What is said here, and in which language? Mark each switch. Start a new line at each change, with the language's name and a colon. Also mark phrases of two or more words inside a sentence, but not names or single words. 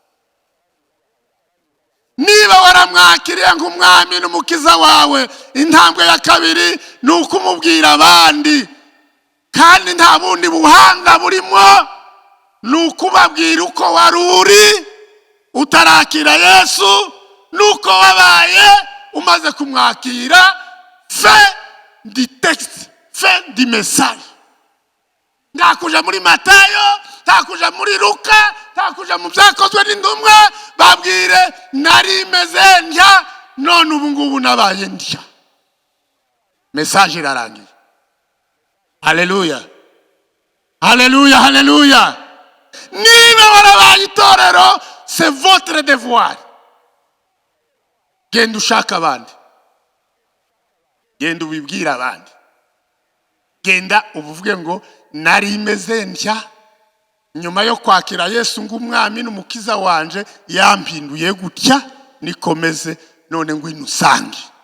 Kinyarwanda: Niba waramwakiriye nk'umwami n'umukiza wawe, intambwe ya kabiri ni ukumubwira abandi. Kandi nta bundi buhanga burimo, nukubabwira uko wari uri utarakira Yesu nuko wabaye umaze kumwakira.
French: Fin du texte, fin du message.
Kinyarwanda: Ntakuja muri Matayo, ntakuja muri Luka, ntakuja mu byakozwe n'intumwa. Babwire nari meze ndya none ubu ngubu nabaye ndya. Message irarangiye. Haleluya, haleluya, haleluya. Niba warabaye itorero,
French: c'est votre devoir.
Kinyarwanda: Genda ushaka abandi, genda ubibwira abandi, genda uvuge ngo nari meze ndya nyuma yo kwakira Yesu ng'umwami n'umukiza wanje, yampinduye gutya nikomeze none ngwino usange.